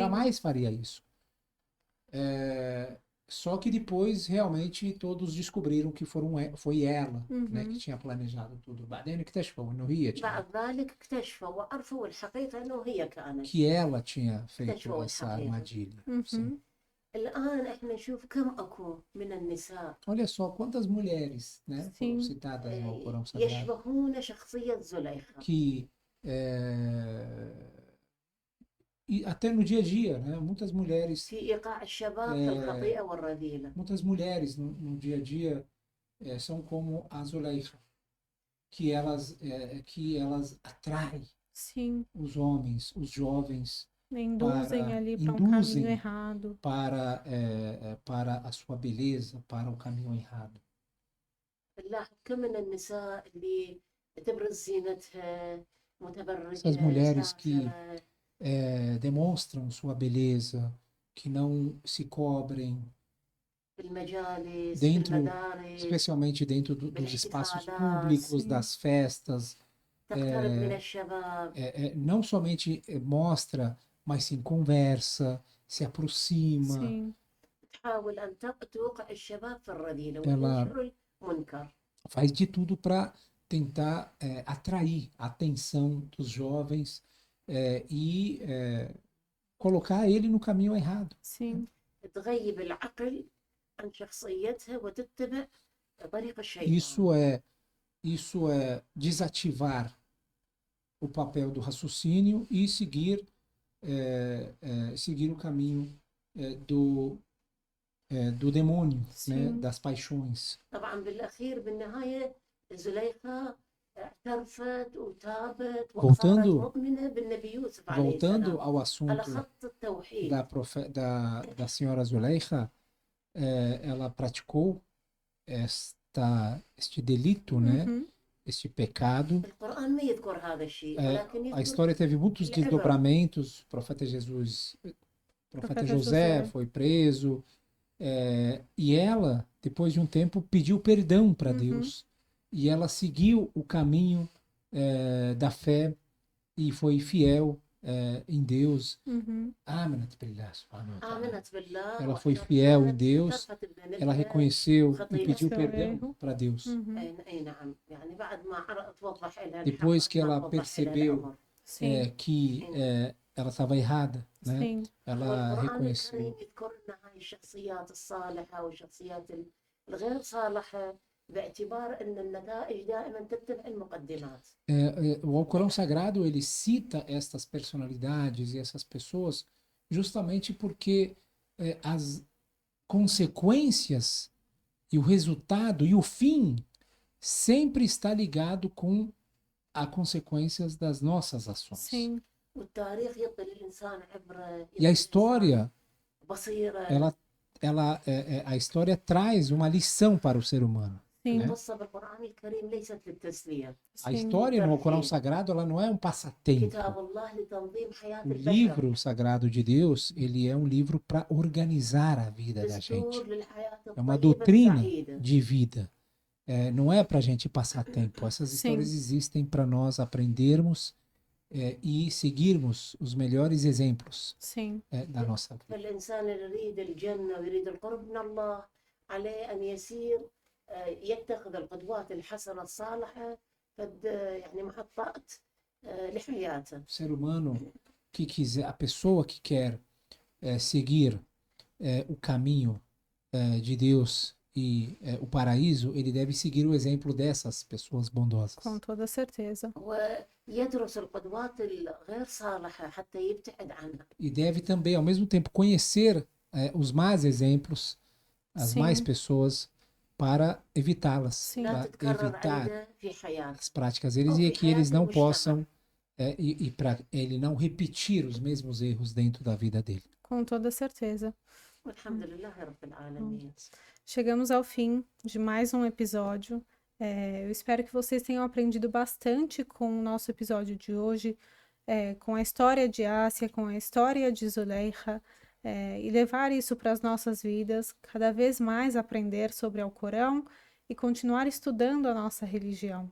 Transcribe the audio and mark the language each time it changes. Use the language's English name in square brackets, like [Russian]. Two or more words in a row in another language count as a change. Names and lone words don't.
[Portuguese] jamais faria isso. Só que depois realmente todos descobriram que foi ela, né, que Uhum. tinha planejado tudo. [Arabic] بعدين اكتشفوا انه هي بعد ذلك اكتشفوا وعرفوا الحقيقة أنه هي كانت. [Portuguese] que ela tinha feito [Arabic] اكتشفوا [Portuguese] essa [Arabic] الحقيقة. [Portuguese] armadilha. Sim. Uhum. [Arabic] الآن احنا نشوف كم أكو من النساء [Portuguese] Olha só quantas mulheres, né, foram Sim. citadas no Corão Sagrado [Arabic] يشبهون شخصية زليخة. [Portuguese] que e até no dia a dia, né, [Arabic] في إيقاع الشباب في الخطيئة والرذيلة. [Portuguese] muitas mulheres no dia a dia são como a Zuleika, que elas atraem Sim. os homens, os jovens Induzem ali para um induzem caminho errado. para a sua beleza, para o caminho errado. [Arabic] نلاحظ كم من النساء اللي تبرز زينتها متبرجة [Portuguese] Essas mulheres que [Arabic] سافرة. [Portuguese] demonstram sua beleza, que não se cobrem, [Arabic] في المجالس في [Portuguese] dentro, [Arabic] المدارس [Portuguese] especialmente dentro dos espaços [Arabic] بالاحتفالات. [Portuguese] públicos, Sim. das festas, [Arabic] تقترب من الشباب. [Portuguese] não somente mostra, mas sim conversa, se aproxima, Sim. [Arabic] تحاول أن توقع الشباب في الرذيلة [Portuguese] ela [Arabic] وتنشر المنكر. [Portuguese] faz de tudo para tentar atrair a atenção dos jovens e colocar ele no caminho errado. Sim. [Arabic] تغيب العقل عن شخصيتها وتتبع طريق الشيطان. [Portuguese] Isso é desativar o papel do raciocínio e seguir o caminho do demônio, né, Sim. das paixões. [Arabic] طبعا بالأخير بالنهاية زليخة اعترفت وتابت وصارت [Portuguese] Voltando, [Arabic] مؤمنة بالنبي يوسف عليه [Portuguese] voltando [Arabic] السلام [Portuguese] ao [Arabic] على [Portuguese] assunto [Arabic] خط التوحيد. [Portuguese] da senhora Zuleika, ela praticou este delito, né, Uhum. este pecado. [Arabic] القرآن ما يذكر هذا الشيء ولكن [Portuguese] A [Arabic] يذكر [Portuguese] história teve muitos [Arabic] العبر. [Portuguese] desdobramentos. O profeta Jesus, o profeta Profeta José José. foi preso, e ela, depois de um tempo, pediu perdão para Uhum. Deus. E ela seguiu o caminho da fé e foi fiel em Deus. Uhum. [Arabic] آمنت بالله سبحانه وتعالى. آمنت بالله [Portuguese] Ela foi fiel em Deus, [Arabic] واعترفت [Portuguese] ela [Arabic] بذنبها [Portuguese] reconheceu e [Arabic] وخطيئتها. [Portuguese] pediu Seu perdão erro. para Deus. Uhum. [Arabic] أي نعم يعني بعد ما توضح لها [Portuguese] Depois [Arabic] الحق [Portuguese] que ela [Arabic] توضح لها [Portuguese] percebeu [Arabic] الأمر. [Portuguese] Sim. que ela estava errada, né? Sim. Ela [Arabic] والقرآن [Portuguese] reconheceu. [Arabic] الكريم يذكر لنا هاي الشخصيات الصالحة والشخصيات الغير صالحة باعتبار أن النتائج دائما تتبع المقدمات. [Portuguese] O Alcorão Sagrado ele cita estas personalidades e essas pessoas justamente porque as consequências e o resultado e o fim sempre está ligado com as consequências das nossas ações. Sim. [Arabic] والتاريخ يعطي للإنسان عبرة. [Portuguese] E a história, [Arabic] بصيرة. [Portuguese] a história traz uma lição para o ser humano. Sim. [Arabic] القصة بالقرآن الكريم ليست للتسلية. [Portuguese] A Sim. história no Alcorão Sagrado ela não é um passatempo. [Arabic] كتاب الله لتنظيم حياة [Portuguese] O [Arabic] البشر. [Portuguese] livro sagrado de Deus, ele é um livro para organizar a vida da [Arabic] دستور [Portuguese] gente. [Arabic] للحياة [Portuguese] É uma [Arabic] الطيبة [Portuguese] doutrina [Arabic] السعيدة. [Portuguese] de vida. Não é para a gente passar tempo. Essas Sim. histórias existem para nós aprendermos e seguirmos os melhores exemplos Sim. da nossa vida. [Arabic] فالإنسان اللي يريد الجنة ويريد القرب من الله عليه أن يسير يتخذ القدوات الحسنة الصالحة يعني محطات لحياته. [Portuguese] O ser humano que quiser, a pessoa que quer seguir o caminho de Deus e o paraíso, ele deve seguir o exemplo dessas pessoas bondosas. Com toda certeza. [Arabic] ويدرس القدوات الغير صالحة حتى يبتعد عنها. [Portuguese] E deve também, ao mesmo tempo, conhecer os más exemplos, as Sim. más pessoas, para evitá-las, Sim. [Arabic] لا [Portuguese] para [Arabic] تتكرر [Portuguese] evitar [Arabic] عنده في حياته. [Portuguese] as práticas deles Ou e [Arabic] في [Portuguese] que eles [Arabic] حياته [Portuguese] não [Arabic] المجتمع. [Portuguese] possam, e para ele não repetir os mesmos erros dentro da vida dele. Com toda certeza. [Arabic] والحمد لله رب العالمين. [Portuguese] Chegamos ao fim de mais um episódio. Eu espero que vocês tenham aprendido bastante com o nosso episódio de hoje, com a história de Ásia, com a história de Zuleika, e levar isso para as nossas vidas, cada vez mais aprender sobre o Alcorão e continuar estudando a nossa religião.